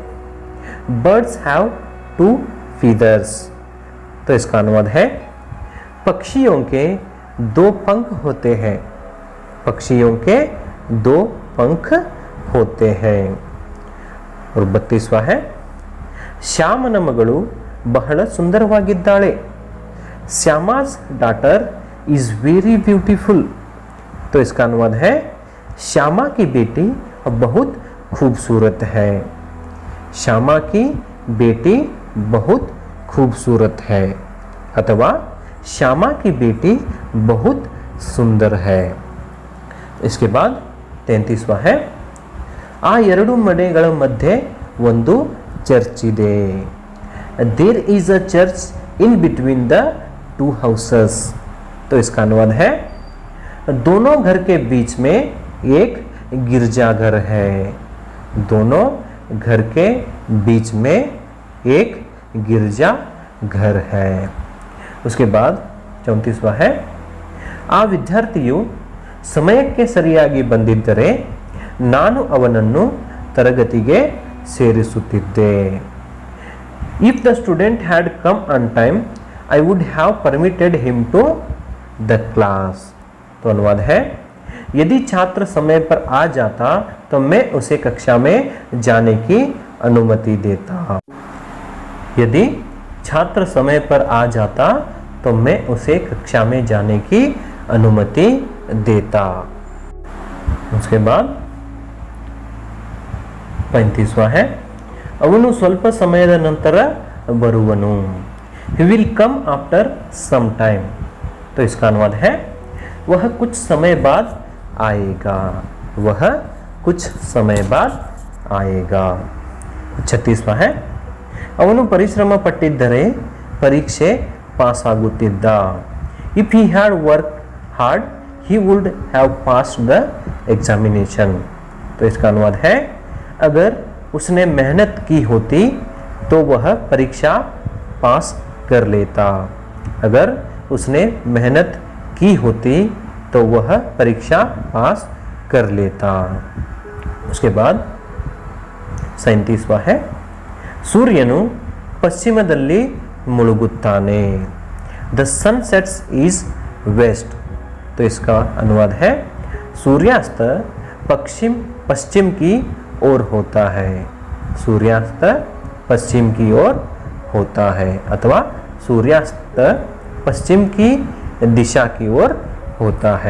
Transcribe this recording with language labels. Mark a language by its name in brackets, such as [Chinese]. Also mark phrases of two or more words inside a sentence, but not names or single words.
[English] Birds have two feathers. [Hindi] तो इसका अनुवाद है पक्षियों के दो पंख होते हैं। पक्षियों के दो पंख होते हैं। और 32वां है [Kannada] ಶ್ಯಾಮನ ಮಗಳು ಬಹಳ ಸುಂದರವಾಗಿದ್ದಾಳೆ। [English] श्यामा's daughter is very beautiful। [Hindi] तो इसका अनुवाद है श्यामा की बेटी बहुत खूबसूरत है। श्यामा की बेटी बहुत खूबसूरत है अथवा श्यामा की बेटी बहुत सुंदर है। इसके बाद 33वां है [Kannada] ಆ ಎರಡು ಮನೆಗಳ ಮಧ್ಯೆ ಒಂದು ಚರ್ಚ್ ಇದೆ। [English] There is a church in between the two houses. [Hindi] तो इसका अनुवाद है दोनों घर के बीच में एक गिरजाघर है। दोनों घर के बीच में एक गिरजाघर है। उसके बाद 34वां है [Kannada] ಆ ವಿದ್ಯಾರ್ಥಿಯು ಸಮಯಕ್ಕೆ ಸರಿಯಾಗಿ ಬಂದಿದ್ದರೆ ನಾನು ಅವನನ್ನು ತರಗತಿಗೆ ಸೇರಿಸುತ್ತಿದ್ದೆ. [English] If the student had come on time, I would have permitted him to the class. [Hindi] तो अनुवाद है, यदि छात्र समय पर आ जाता तो मैं उसे कक्षा में जाने की अनुमति देता. यदि छात्र समय पर आ जाता तो मैं उसे कक्षा में जाने की अनुमति देता. उसके बाद 35वां है, [Kannada] ಅವನು ಸ್ವಲ್ಪ ಸಮಯದ ನಂತರ ಬರುವನು. [English] He will come after some time. [Hindi] तो इसका अनुवाद है, वह कुछ समय बाद आएगा. वह कुछ समय बाद आएगा. 36वां है, [Kannada] ಅವನು ಪರಿಶ್ರಮ ಪಟ್ಟಿದ್ದರೆ ಪರೀಕ್ಷೆ ಪಾಸ್ ಆಗುತ್ತಿದ್ದ. [English] If he had worked hard, he would have passed the examination. [Hindi] तो इसका अनुवाद है, अगर उसने मेहनत की होती तो वह परीक्षा पास कर लेता. अगर उसने मेहनत की होती तो वह परीक्षा पास कर लेता. उसके बाद 37वां है, [Kannada] ಸೂರ್ಯನು ಪಶ್ಚಿಮದಲ್ಲಿ ಮುಳುಗುತ್ತಾನೆ. [English] The sun sets is west. [Hindi] तो इसका अनुवाद है, सूर्यास्त पश्चिम की ओर होता है. सूर्यास्त पश्चिम की ओर होता है अथवा सूर्यास्त पश्चिम की दिशा की ओर होता है.